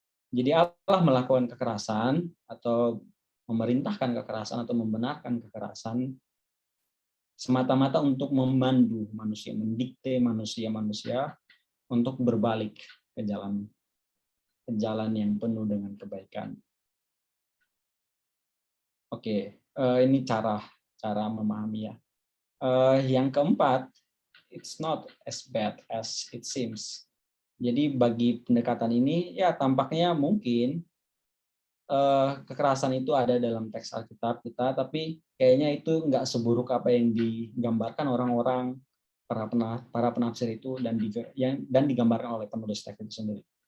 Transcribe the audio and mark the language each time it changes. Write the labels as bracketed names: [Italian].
[Indonesian] Jadi Allah melakukan kekerasan atau memerintahkan kekerasan atau membenarkan kekerasan semata-mata untuk memandu manusia, mendikte manusia untuk berbalik ke jalan yang penuh dengan kebaikan. Oke, ini cara memahami ya. Yang keempat, [English] it's not as bad as it seems. [Indonesian] Jadi bagi pendekatan ini ya tampaknya mungkin kekerasan itu ada dalam teks Alkitab kita, tapi kayaknya itu nggak seburuk apa yang digambarkan orang-orang para penafsir itu dan digambarkan oleh penulis teks itu sendiri.